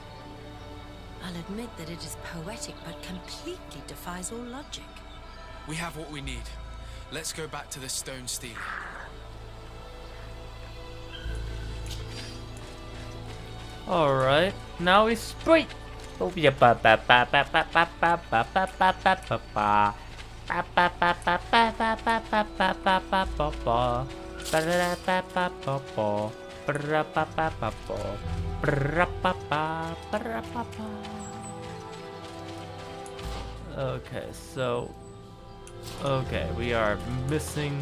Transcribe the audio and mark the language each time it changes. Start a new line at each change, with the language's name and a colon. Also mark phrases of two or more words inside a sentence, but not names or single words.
English: I'll admit that it is poetic, but completely defies all logic. We have what we need. Let's go back to the stone stealer. Alright, now we sprint! Oh yeah, ba ba ba ba ba ba ba ba ba ba ba ba ba. Ba ba ba ba ba ba ba ba ba ba ba ba ba. Ba da ba ba ba ba. Ba ba ba ba ba. Ba ba ba ba ba ba. Okay, so okay, we are missing.